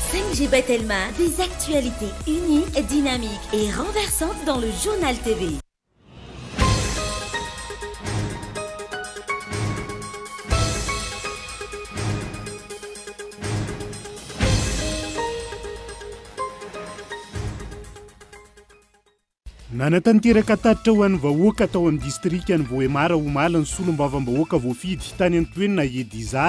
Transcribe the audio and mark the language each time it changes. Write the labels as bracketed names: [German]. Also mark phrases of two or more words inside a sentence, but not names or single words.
[French] Ange Batelma, des actualités uniques, dynamiques et renversantes dans le Journal TV. [Malagasy] Nanatanteraka tatitra ho an'ny vahoaka tao amin'ny distrika ny Voemara omaly ny solombavam-bahoaka voafidy tany Antoenina Edizara.